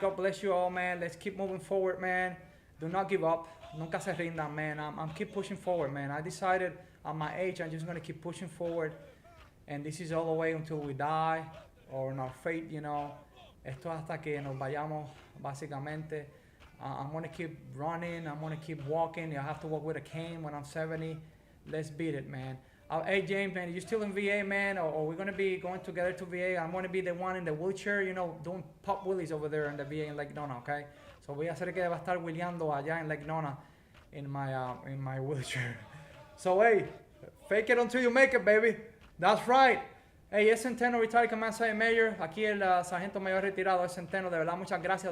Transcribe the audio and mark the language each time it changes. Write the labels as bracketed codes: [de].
[en] God bless you all, man. Let's keep moving forward, man. Do not give up. [es] Nunca se rindan, [en] man. I'm keep pushing forward, man. I decided at my age, I'm just going to keep pushing forward. And this is all the way until we die or in our fate, you know. [es] Esto hasta que nos vayamos, básicamente. [en] I'm going to keep running. I'm going to keep walking. I have to walk with a cane when I'm 70. Let's beat it, man. Hey, James, man, you still in VA, man? Or we're going to be going together to VA? I'm going to be the one in the wheelchair, you know, doing pop wheelies over there in the VA in Lake Nona, okay? [es] So voy a hacer que va a estar wheeleando allá en Lake Nona [en] in my wheelchair. So, hey, fake it until you make it, baby. That's right. Hey, es Centeno, Retired Command Sergeant Major. [es] Aquí el sargento mayor retirado es Centeno. De verdad, muchas gracias.